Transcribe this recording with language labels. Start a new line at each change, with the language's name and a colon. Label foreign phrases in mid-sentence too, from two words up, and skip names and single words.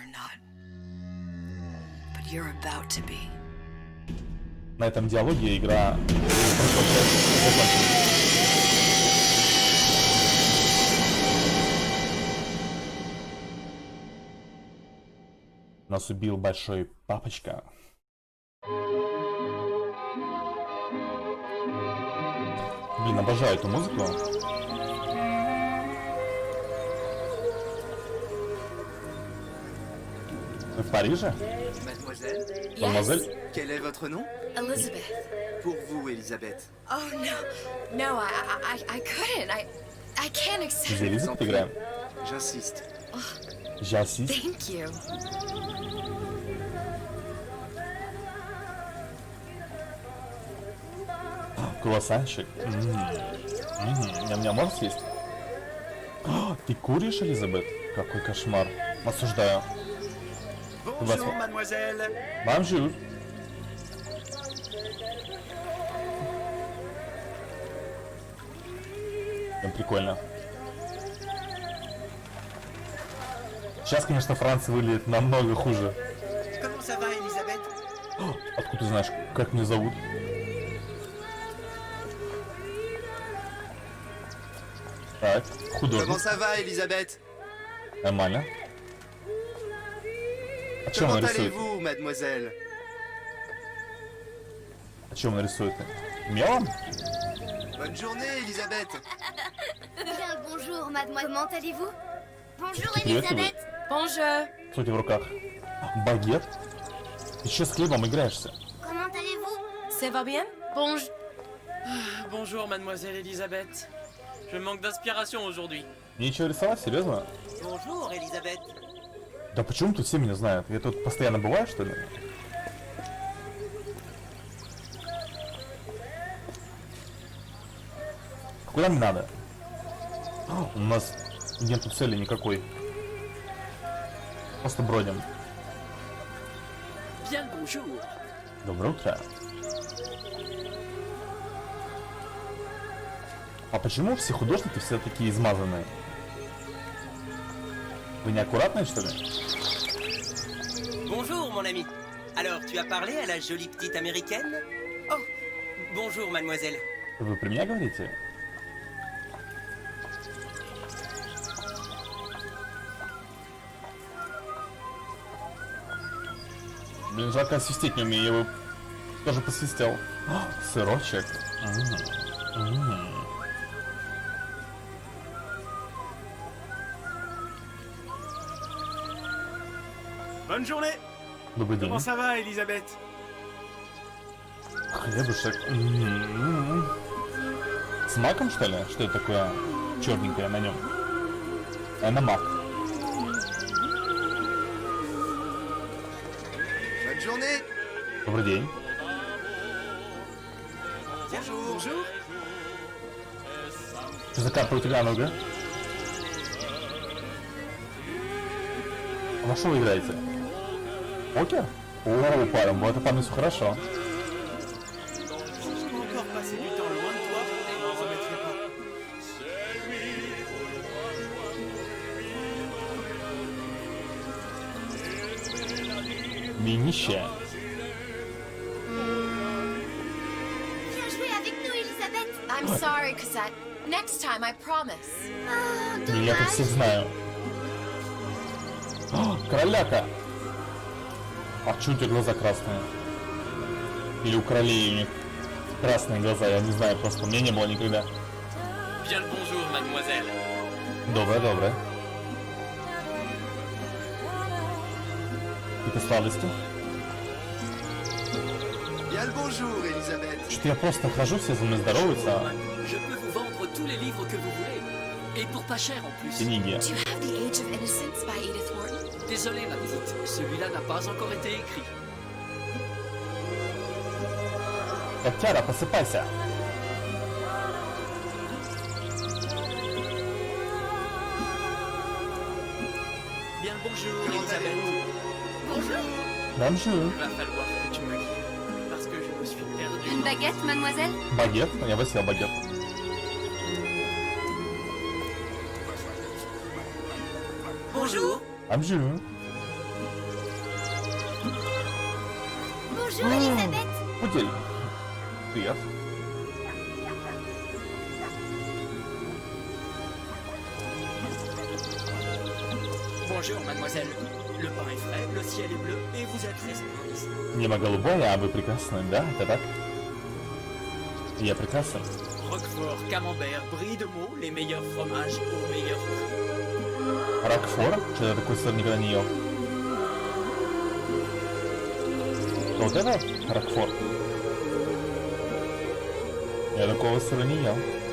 Russian: На этом диалоге игра нас убил большой папочка. Блин, обожаю эту музыку. Вы в Париже?
French: Mademoiselle,
Russian: Мадемуазель?
French: quel est votre nom? Elizabeth. Pour vous, Elisabeth.
English: Oh no, I couldn't. I can't accept.
Russian: За Элизабет играем?
French: J'insiste. J'assiste.
English: Thank you.
Russian: Круассанчик. Ням-ням, можешь съесть? О, ты куришь, Элизабет? Какой кошмар. Осуждаю.
French: Bonjour, mademoiselle.
Russian: Бомжу. Прикольно. Сейчас, конечно, Франция выглядит намного хуже.
French: Comment ça va, Elisabeth?
Russian: О, откуда ты знаешь, как меня зовут? Так,
French: Comment
Russian: художник.
French: ça va, Elisabeth?
Russian: Нормально. А чем
French: Comment
Russian: он рисует?
French: allez-vous, mademoiselle? А чем он рисует? Мелом? Bonne journée, Elisabeth. Bien le bonjour, mademoiselle. Comment allez-vous? Bonjour,
Russian: Привет,
French: Elisabeth. Bonjour.
Russian: Что у тебя в руках? Багет? Ты что с хлебом играешься?
French: Comment allez-vous? Ça va bien? Bonjour. Bonjour, mademoiselle Elisabeth. Je manque d'inspiration aujourd'hui.
Russian: Нечего рисовать, серьезно?
French: Bonjour, Elisabeth.
Russian: Да почему тут все меня знают? Я тут постоянно бываю, что ли? Куда мне надо? У нас нету цели никакой. Просто бродим.
French: Bien le bonjour.
Russian: Доброе утро. А почему все художники все такие измазанные? Вы неаккуратные, что ли?
French: Bonjour, mon ami. Alors, tu as parlé à la jolie petite américaine? Oh, bonjour, mademoiselle.
Russian: Вы при меня говорите? Блин, жалко, свистеть не умею, я его тоже посвистел. О, сырочек.
French: Bonne journée.
Russian: Добрый день.
French: Comment ça va, Elisabeth?
Russian: Хлебушек. С маком, что ли? Что это такое черненькое на нем? Это мак.
French: Bonne journée.
Russian: Добрый день.
French: Bonjour. Bonjour.
Russian: Что за карта у тебя, ну-ка? Во что вы играете? Покер? О, парень, вот это парень, все хорошо.
French: Je peux encore passer du temps loin de toi et m'en remettrai pas.
Russian: Минище.
French: Viens jouer avec nous, Elisabeth.
English: I'm sorry, Cosette. Next time, I promise. Oh,
Russian: Я тут всех знаю. О, короляка! А чё у тебя глаза красные? Или у королей у них красные глаза, я не знаю, просто у меня не было никогда.
French: Bien le bonjour, mademoiselle.
Russian: Доброе, доброе. Какие-то сладости?
French: Bien le bonjour, Elisabeth.
Russian: Что-то я просто хожу, все за мной здороваются.
French: Je peux vous vendre tous les livres que vous voulez. Et pour pas cher en plus.
Russian: Книги.
English: Do you have The Age of Innocence by Edith Wharton?
French: Désolé, ma petite. Celui-là n'a pas encore été écrit.
Russian: Котяра, просыпайся.
French: Bien le bonjour, Elisabeth. bonjour. Bonjour. Il va falloir que tu me guides. Parce que je me suis perdu. Une baguette, mademoiselle?
Russian: Багет, я высел багет.
French: Bonjour. Bonjour. Bonjour, Elisabeth.
Russian: Путель. Привет.
French: Bonjour, mademoiselle. Le pain est frais, le ciel est bleu et vous êtes resplendice.
Russian: Небо голубое, а вы прекрасны, да? Это так? Я прекрасен.
French: Roquefort, camembert, brie de Meaux, les meilleurs fromages au meilleur prix.
Russian: Рокфор? Что я такой сыр никогда не ел? Вот это Рокфор? Я такого сыра не ел.